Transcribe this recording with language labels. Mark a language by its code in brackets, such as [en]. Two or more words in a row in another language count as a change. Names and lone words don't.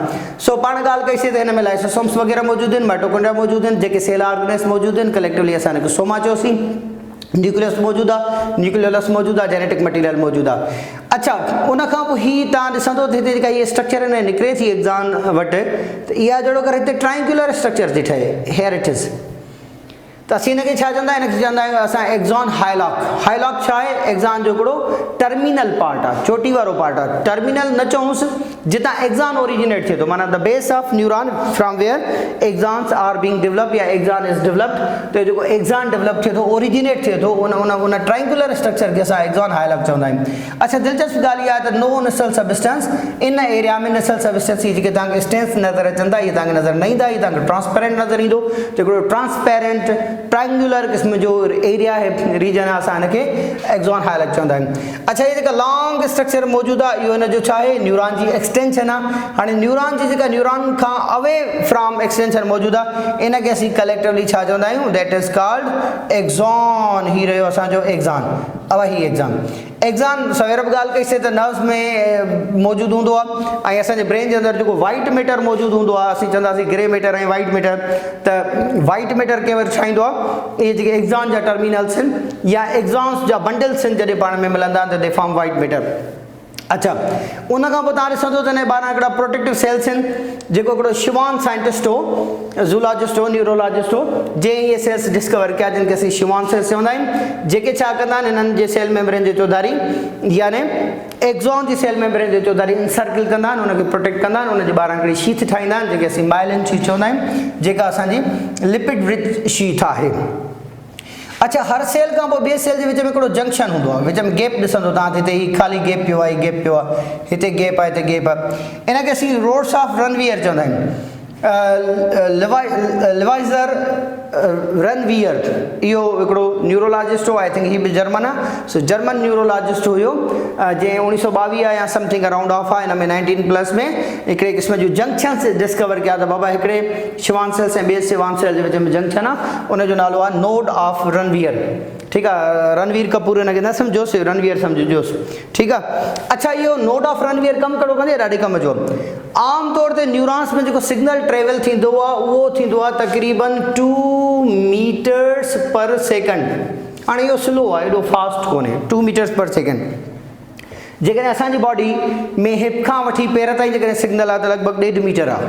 [sd] सो पाण ॻाल्हि कईसीं त हिन में लाइसोसोम्स वग़ैरह मौजूदु आहिनि, माइटोकॉन्ड्रिया मौजूदु आहिनि, जेके [en] cell organelles [sd] मौजूदु आहिनि, कलेक्टिवली असां हिनखे सोमा चयोसीं। न्यूक्लियस मौजूदु आहे, न्यूक्लियोलस मौजूदु आहे, [en] genetic material [sd] मौजूदु आहे। अच्छा, उनखां पोइ ही तव्हां ॾिसंदो त हिते जेका इहे स्ट्रक्चर आहिनि निकिरे थी एक्ज़ॉन वटि, त इहा जहिड़ो करे हिते [en] triangular structure [sd] थी ठहे। [en] here it is [sd] त असीं हिनखे छा चवंदा आहियूं, हिनखे चवंदा आहियूं असां [en] axon hillock. [sd] हाइलॉक छा आहे, एक्ज़ॉन जो हिकिड़ो [en] terminal part [sd] आहे, चोटी वारो पार्ट आहे। टर्मिनल न चऊंसि, जितां एक्ज़ॉन ओरिजिनेट थिए थो, माना [en] the base of neuron from where axons are being developed [sd] या [en] axon is developed. [sd] त जेको एक्ज़ॉन डेवलप थिए थो, ओरिजिनेट थिए थो, उन [en] triangular structure [sd] खे असां [en] axon hillock [sd] चवंदा आहियूं। अच्छा, दिलचस्प ॻाल्हि इहा आहे त [en] no Nissl substance in area [sd] में [en] Nissl substance [sd] जी जेके तव्हांखे स्टेंस नज़र अचनि था, इहे तव्हांखे नज़र न ईंदा, इहे तव्हांखे ट्रांसपेरेंट नज़र ईंदो। त हिकिड़ो ट्रांसपेरेंट ट्रायंगुलर क़िस्म जो एरिया आहे, रीजन आहे, असां हिनखे [en] axon hillock [sd] चवंदा आहियूं। अच्छा, ये जेका [en] long structure [sd] मौजूदु आहे, इहो हिनजो छा आहे, न्यूरॉन जी एक्सटेंशन आहे। हाणे न्यूरॉन जी जेका न्यूरॉन खां [en] away from extension [sd] मौजूदु आहे, इनखे असीं कलेक्टिवली छा चवंदा आहियूं, [en] that is called axon. [sd] ही रहियो असांजो एक्ज़ॉन। अब ही एक्ज़ॉन सवेर बि ॻाल्हि कईसीं त नर्व्स में मौजूदु हूंदो आहे, ऐं असांजे ब्रेन जे अंदरि जेको [en] white matter [sd] मौजूदु हूंदो आहे, असीं चवंदासीं [en] grey matter [sd] ऐं [en] white matter. [sd] त वाइट मैटर कंहिं वटि छा ईंदो आहे, इहे जेके एक्ज़ॉन जा टर्मिनल्स आहिनि या एक्ज़ॉन्स जा बंडल्स आहिनि, जॾहिं पाण में मिलंदा आहिनि त [en] they form white matter. [sd] अच्छा, उन खां पोइ तव्हां ॾिसंदो त हिन ॿाहिरां हिकिड़ा [en] protective cells [sd] आहिनि, जेको हिकिड़ो शिवान साइंटिस्ट हो, ज़ूलॉजिस्ट हो, न्यूरोलॉजिस्ट हो, जंहिं इहे सेल्स डिस्कवर कया, जिनखे असीं शिवान सेल्स चवंदा आहियूं, जेके छा कंदा आहिनि, हिननि जे [en] cell membrane [sd] जे चौधारी यानी एक्ज़ॉन जी [en] cell membrane [sd] जे चौधारी इंसर्कल कंदा आहिनि, उनखे प्रोटेक्ट कंदा आहिनि, उनजे ॿाहिरां हिकिड़ी शीथ ठाहींदा आहिनि, जेके असीं [en] myelin sheath [sd] चवंदा आहियूं, जेका असांजी [en] lipid rich sheath [sd] आहे। अच्छा, हर सेल खां पोइ ॿिए सेल जे विच में हिकिड़ो जंक्शन हूंदो आहे, विच में गैप ॾिसंदो तव्हां, हिते ही ख़ाली गैप पियो आहे, गैप पियो आहे, हिते गैप आहे, हिते गैप आहे। इनखे असीं [en] rods of Ranvier [sd] चवंदा आहियूं। लिवाइज़र रनवियर, इहो हिकिड़ो न्यूरोलॉजिस्ट हो, [en] I think [sd] ही बि जर्मन आहे। सो जर्मन न्यूरोलॉजिस्ट हुयो, जंहिं 1922 या [en] something around of [sd] आहे, हिन में 19+ में हिकिड़े क़िस्म जूं जंक्शन्स डिस्कवर कया त बाबा हिकिड़े शिवान सेल्स ऐं ॿिए शिवान सेल जे विच में जंक्शन आहे, उनजो नालो आहे [en] node of Ranvier. [sd] ठीकु आहे, रणवीर कपूर हिनखे न सम्झोसि, रणवीर सम्झिजोसि। ठीकु आहे। अच्छा, इहो [en] node of Ranvier [sd] कमु कहिड़ो कंदी आहे, ॾाढे कम जो। आम तौर ते न्यूरॉन्स में जेको [en] signal travel [sd] थींदो आहे, उहो थींदो आहे तक़रीबन 2 [en] meters per second. [sd] हाणे इहो स्लो आहे, एॾो फास्ट कोन्हे, 2 [en] meters per second. [sd] जेकॾहिं असांजी बॉडी में हिप खां वठी पेर ताईं जेकॾहिं सिग्नल आहे त लॻभॻि 1.5 मीटर आहे।